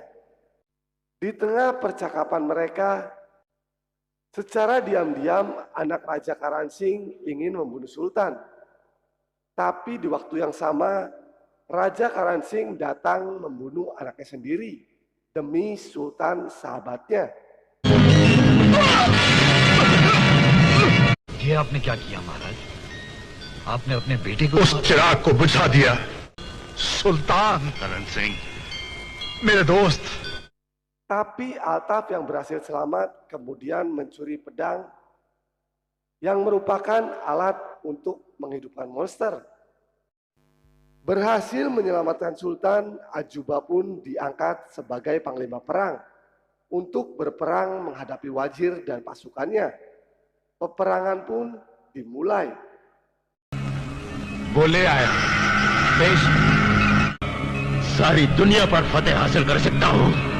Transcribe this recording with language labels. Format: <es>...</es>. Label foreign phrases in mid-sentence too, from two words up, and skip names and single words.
<id>Di tengah percakapan mereka, secara diam-diam anak Raja Karansing ingin membunuh Sultan. Tapi di waktu yang sama, Raja Karansing datang membunuh anaknya sendiri demi Sultan sahabatnya.</id> <hi>ये आपने क्या किया महाराज? आपने अपने बेटे को उस चिराग को बुझा दिया सुल्तान करण सिंह मेरे दोस्त।</hi> <id>Tapi Altaf yang berhasil selamat kemudian mencuri pedang yang merupakan alat untuk menghidupkan monster. Berhasil menyelamatkan Sultan, Ajuba pun diangkat sebagai panglima perang untuk berperang menghadapi Wazir dan pasukannya. Peperangan pun dimulai.</id> <hi>बोले आया पेश सारी दुनिया पर फतेह हासिल कर सकता हूँ।</hi>